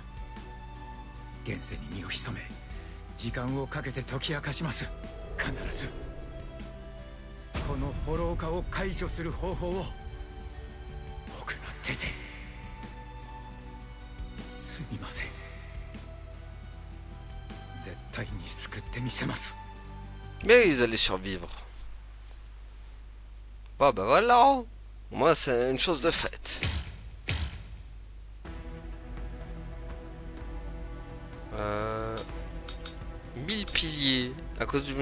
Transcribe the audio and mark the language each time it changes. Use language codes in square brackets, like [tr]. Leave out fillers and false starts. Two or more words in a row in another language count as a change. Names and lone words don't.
[ja] 現世に身を潜め時間をかけて解き明かします。必ずこのフォロー化を解除する方法を僕の手で。すみません。絶対に救ってみせます。 [fr] Mais ils allaient survivre. Bon bah voilà. Moi c'est une chose de faite. 1000 piliers à cause du...